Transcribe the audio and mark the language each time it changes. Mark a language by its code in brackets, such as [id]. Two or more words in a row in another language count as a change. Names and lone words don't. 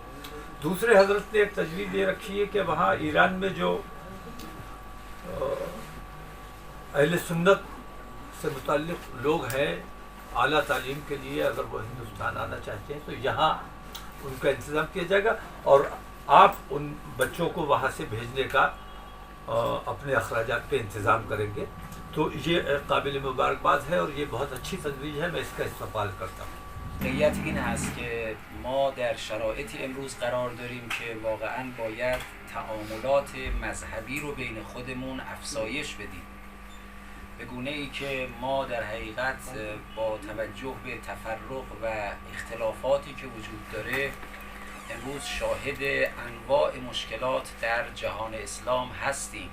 [hi] दूसरे हज़रत ने एक तजवीज़ ये रखी है कि वहाँ ईरान में जो अहले सुन्नत से मुताल्लिक़ लोग हैं आला तालीम के लिए, अगर वो हिंदुस्तान आना चाहते हैं तो यहाँ उनका इंतज़ाम किया जाएगा और आप उन बच्चों को वहाँ से भेजने का अपने अखराजात पे इंतज़ाम करेंगे। तो ये काबिल मुबारकबाद है और ये बहुत अच्छी तजवीज़ है, मैं इसका इस्तेमाल करता हूँ। [fa] واقعیت این هست که ما در شرایطی امروز قرار داریم که واقعاً باید تعاملات مذهبی رو بین خودمون افزایش بدیم به گونه ای که ما در حقیقت با توجه به تفرق و اختلافاتی که وجود داره امروز شاهد انواع مشکلات در جهان اسلام هستیم.